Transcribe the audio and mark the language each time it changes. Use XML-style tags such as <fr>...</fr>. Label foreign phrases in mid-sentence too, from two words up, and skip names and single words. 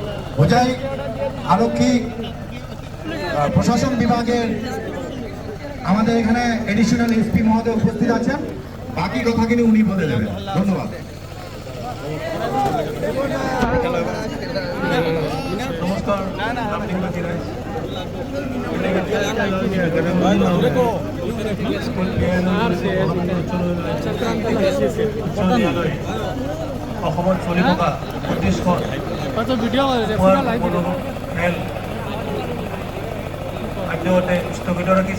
<bn>হোজাই আরক্ষী প্রশাসন বিভাগের আমাদের এখানে এডিশনাল এসপি মহোদয় উপস্থিত আছেন। বাকি কথা কিন্তু উনি বলে দেবেন। ধন্যবাদ। নমস্কার।</bn> <as>অসমত চলি থকা ২৫খন ৰেল আদ্যহতে স্থগিত ৰাখিছে।</as>